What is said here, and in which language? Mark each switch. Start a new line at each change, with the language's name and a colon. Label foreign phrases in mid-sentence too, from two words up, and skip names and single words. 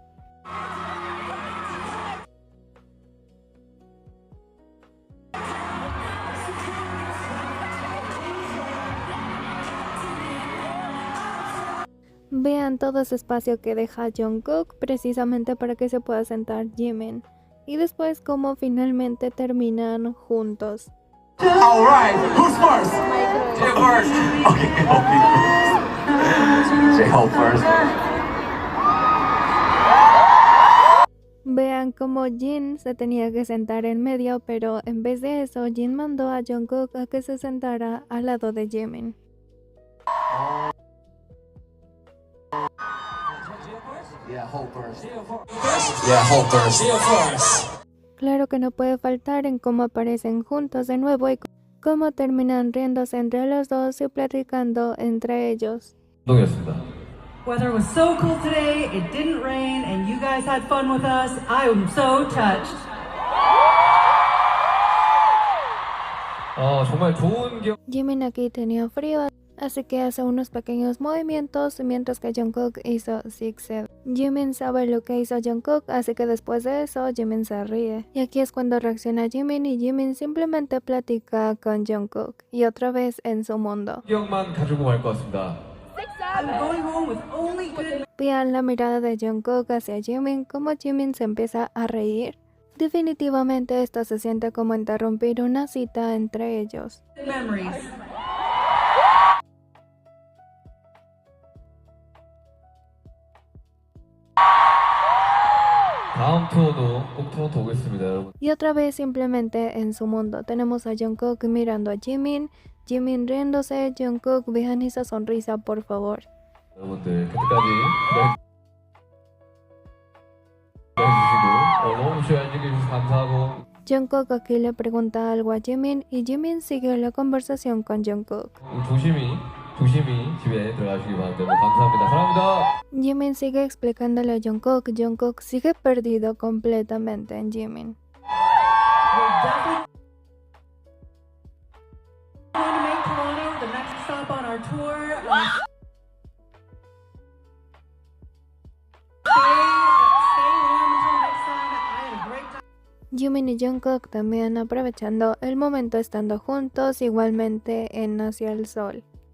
Spanish: Vean todo ese espacio que deja Jungkook precisamente para que se pueda sentar Jimin. Y después como finalmente terminan juntos.
English: Alright, who's first? Jay first. Okay, J-Hope first.
Spanish: Vean como Jin se tenía que sentar en medio, pero en vez de eso, Jin mandó a Jungkook a que se sentara al lado de Jimin.
English: Yeah, Hope first. Yeah, Hope first.
Spanish: Claro que no puede faltar en cómo aparecen juntos de nuevo y cómo terminan riéndose entre los dos y platicando entre ellos.
Korean: 감동이었습니다.
English: Weather was so cool today, it didn't rain, and you guys had fun with us. I am so touched.
Korean: 정말 좋은 기억.
Spanish: Jimin aquí tenía frío, así que hace unos pequeños movimientos mientras que Jungkook hizo zigzag. Jimin sabe lo que hizo Jungkook, así que después de eso Jimin se ríe. Y aquí es cuando reacciona Jimin y Jimin simplemente platica con Jungkook y otra vez en su mundo.
Korean: 기억만 가지고 갈 것 같습니다.
English: I'm going home with only good.
Spanish: Vean la mirada de Jungkook hacia Jimin, como Jimin se empieza a reír. Definitivamente esto se siente como interrumpir una cita entre ellos.
English: Memories.
Korean: 다음 투어도 꼭 토론토 오겠습니다, 여러분.
Spanish: Y otra vez simplemente en su mundo. Tenemos a Jungkook mirando a Jimin, Jimin riéndose, Jungkook, vean esa sonrisa por favor.
Korean: 여러분들 그때까지 기다려주시고 너무 쉬워 해주셔서 감사하고
Spanish: Jungkook aquí le pregunta algo a Jimin y Jimin sigue la conversación con Jungkook.
Korean: 조심히 집에 들어가시기 바랍니다. 감사합니다. 사랑합니다.
Spanish: Jimin sigue explicándole a Jungkook, Jungkook sigue perdido completamente en Jimin.
English: We're definitely going to make Toronto the next stop on our tour. Stay warm until next time. I had a great time.
Spanish: Jimin y Jungkook también aprovechando el momento estando juntos igualmente en Hacia el Sol.